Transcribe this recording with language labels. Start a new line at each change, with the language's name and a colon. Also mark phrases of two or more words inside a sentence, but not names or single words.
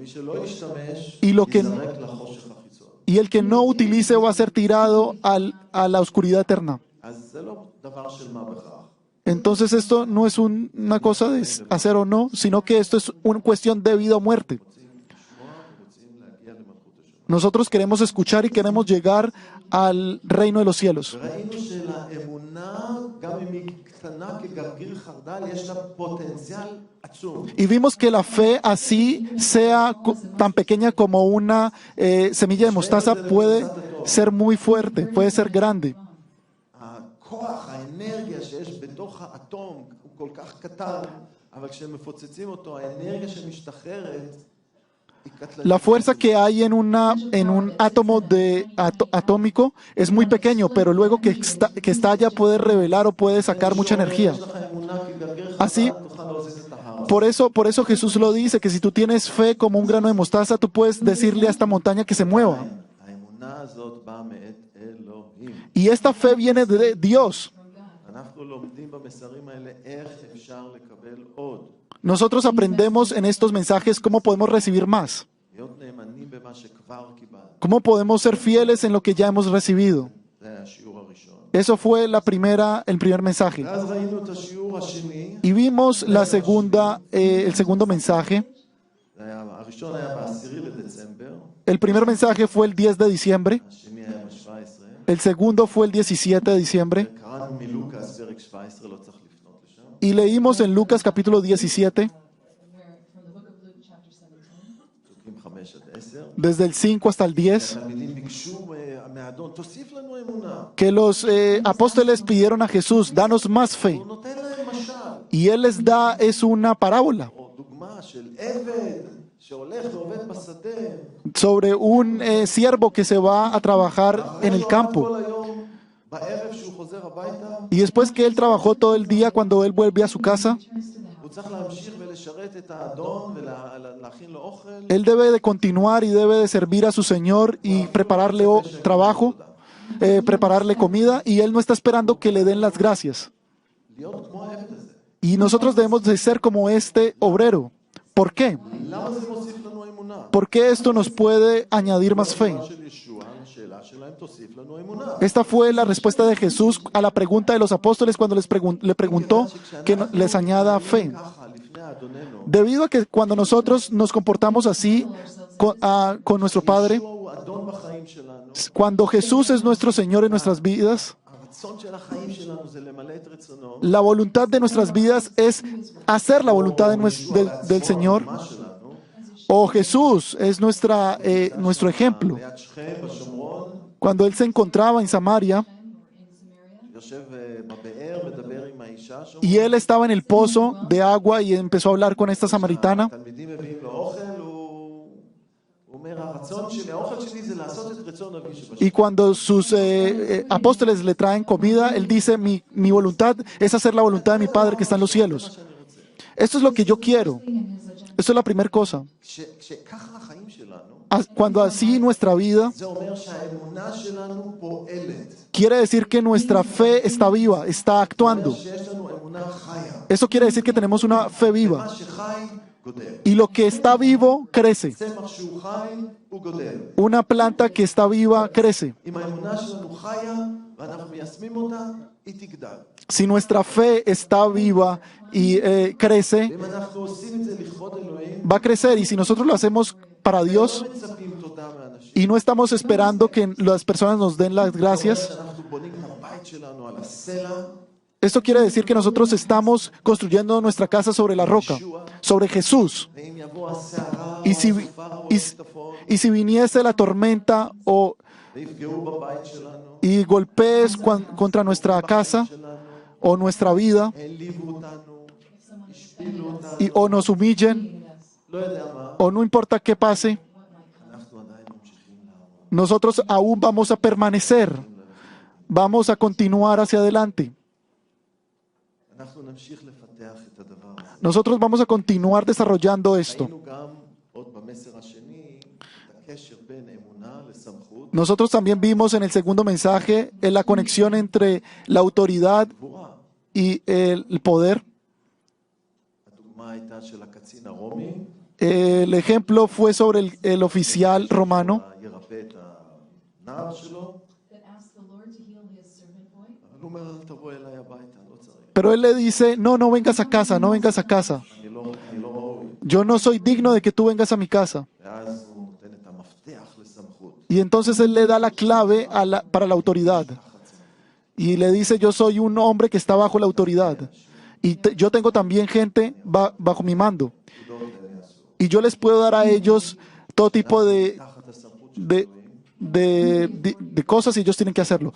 Spanish: Y el que no utilice va a ser tirado a la oscuridad eterna. Entonces esto no es una cosa de hacer o no, sino que esto es una cuestión de vida o muerte. Nosotros queremos escuchar y queremos llegar al reino de los cielos.
Hebrew: וראינו שלאמונה, גם אם היא קטנה כגרגיר חרדל, יש לה פוטנציאל עצום.
Spanish: Y vimos que la fe, así sea tan pequeña como una semilla de mostaza, puede ser muy fuerte, puede ser grande.
Hebrew: הכוח, האנרגיה שיש בתוך האטום הוא כל כך קטן, אבל כשמפוצצים אותו, האנרגיה שמשתחררת היא קטלנית.
Spanish: La fuerza que hay en un átomo atómico es muy pequeño, pero luego que estalla puede revelar o puede sacar mucha energía.
Hebrew: יש לך אמונה כגרגיר
Spanish: Así,
Hebrew: חרדל, תוכל להזיז את ההר.
Spanish: por eso Jesús lo dice, que si tú tienes fe como un grano de mostaza, tú puedes decirle a esta montaña que se mueva.
Hebrew: האמונה הזאת באה מאת אלוהים.
Spanish: Y esta fe viene de Dios.
Hebrew: אנחנו לומדים במסרים האלה איך אפשר לקבל עוד.
Spanish: Nosotros aprendemos en estos mensajes cómo podemos recibir más,
Hebrew: להיות נאמנים במה שכבר קיבלנו.
Spanish: cómo podemos ser fieles en lo que ya hemos recibido.
Hebrew: זה היה השיעור הראשון.
Spanish: Eso fue el primer mensaje.
Hebrew: ואז ראינו את השיעור השני.
Spanish: Y vimos el segundo mensaje.
Hebrew: הראשון היה ב10 לדצמבר,
Spanish: El primer mensaje fue el 10 de diciembre,
Hebrew: השני היה ב17.
Spanish: el segundo fue el 17 de diciembre,
Hebrew: קראנו מלוקאס פרק 17, לא צריך לפנות לשם.
Spanish: y leímos en Lucas capítulo 17,
English: from the book of Luke, chapter 17.
Hebrew: פסוקים 5 עד 10.
Spanish: desde el 5 hasta el 10,
Hebrew: התלמידים ביקשו מהאדון, תוסיף לנו אמונה.
Spanish: que los apóstoles pidieron a Jesús, danos más fe.
Hebrew: הוא נותן להם משל,
Spanish: Y Él les da, es una parábola
Hebrew: או דוגמה של עבד שהולך ועובד בשדה.
Spanish: sobre un siervo que se va a trabajar en el campo.
Hebrew: כל היום, בערב שהוא חוזר הביתה,
Spanish: Y después que él trabajó todo el día, cuando él vuelve a su casa,
Hebrew: הוא צריך להמשיך ולשרת את האדון ולהכין לו אוכל.
Spanish: él debe de continuar y debe de servir a su Señor y prepararle trabajo, prepararle comida, y él no está esperando que le den las gracias.
Hebrew: להיות כמו העבד הזה.
Spanish: Y nosotros debemos de ser como este obrero. ¿Por qué?
Hebrew: למה זה מוסיף לנו אמונה?
Spanish: ¿Por qué esto nos puede añadir más fe?
Hebrew: של ישוע, השאלה שלהם תוסיף לנו אמונה.
Spanish: Esta fue la respuesta de Jesús a la pregunta de los apóstoles cuando le preguntó que les añada fe.
Hebrew: ככה, לפני אדוננו,
Spanish: Debido a que cuando nosotros nos comportamos así con nuestro Padre,
Hebrew: ישוע הוא אדון בחיים שלנו.
Spanish: cuando Jesús es nuestro Señor en nuestras vidas,
Hebrew: הרצון של החיים שלנו זה למלא את רצונו.
Spanish: la voluntad de nuestras vidas es hacer la voluntad del Señor.
Hebrew: מה שלנו,
Spanish: O Jesús es nuestro ejemplo.
Hebrew: ליד שכם בשומרון,
Spanish: Cuando Él se encontraba en Samaria
Hebrew: יושב בבאר, מדבר עם האישה שם.
Spanish: y Él estaba en el pozo de agua y empezó a hablar con esta samaritana,
Hebrew: התלמידים מביאים לו אוכל, הוא אומר, הרצון שלי, האוכל שלי זה לעשות את רצון אבי שבשמיים.
Spanish: y cuando sus apóstoles le traen comida, Él dice, mi voluntad es hacer la voluntad de mi Padre que está en los cielos. Esto es lo que yo quiero. Esto es la primera cosa.
Hebrew: כשככה החיים שלנו,
Spanish: Cuando así nuestra vida,
Hebrew: זה אומר שהאמונה שלנו פועלת.
Spanish: quiere decir que nuestra fe está viva, está actuando.
Hebrew: שיש לנו אמונה חיה.
Spanish: Eso quiere decir que tenemos una fe
Hebrew: מה
Spanish: viva.
Hebrew: שחי, גודל.
Spanish: Y lo que está vivo, crece.
Hebrew: צמח שהוא חי, הוא גודל.
Spanish: Una planta que está viva, crece.
Hebrew: אם האמונה שלנו חיה, ואנחנו מיישמים אותה, היא תגדל.
Spanish: Si nuestra fe está viva y crece,
Hebrew: ואם אנחנו עושים את זה לכבוד אלוהים,
Spanish: va a crecer. Y si nosotros lo hacemos para Dios
Hebrew: לא מצפים תודה מאנשים.
Spanish: y no estamos esperando que las personas nos den las gracias,
Hebrew: שאנחנו בונים את הבית שלנו על הסלע,
Spanish: esto quiere decir que nosotros estamos construyendo nuestra casa sobre la roca, sobre Jesús.
Hebrew: ואם יבוא הסערה,
Spanish: Y si,
Hebrew: או הסופה, או
Spanish: y,
Hebrew: השיטפון,
Spanish: y si viniese la tormenta
Hebrew: ויפגעו בבית שלנו,
Spanish: y golpees contra nuestra casa
Hebrew: שלנו,
Spanish: o nuestra vida
Hebrew: העליבו אותנו, השפילו אותנו,
Spanish: o nos humillen
Hebrew: לא יודע מה,
Spanish: o no importa qué pase,
Hebrew: אנחנו עדיין ממשיכים לעבוד.
Spanish: nosotros aún vamos a permanecer, vamos a continuar hacia adelante.
Hebrew: אנחנו נמשיך לפתח את הדבר הזה.
Spanish: Nosotros vamos a continuar desarrollando esto.
Hebrew: ראינו גם עוד במסר השני את הקשר בין אמונה לסמכות
Spanish: Nosotros también vimos en el segundo mensaje la conexión entre la autoridad
Hebrew: גבוהה.
Spanish: y el poder.
Hebrew: הדוגמה הייתה של הקצין הרומי,
Spanish: El ejemplo fue sobre el oficial romano,
Hebrew: ירפא את הנער שלו,
English: That asked the Lord to heal his servant boy.
Hebrew: אבל הוא אומר, אל תבוא אליי הביתה, לא צריך.
Spanish: pero él le dice, no, no vengas a casa, no vengas a casa.
Hebrew: אני לא ראוי.
Spanish: Yo no soy digno de que tú vengas a mi casa.
Hebrew: ואז הוא נותן את המפתח לסמכות.
Spanish: Y entonces él le da la clave para la autoridad. Y le dice, yo soy un hombre que está bajo la autoridad. Y yo tengo también gente bajo mi mando. Y yo les puedo dar a ellos todo tipo de cosas y ellos tienen que hacerlo.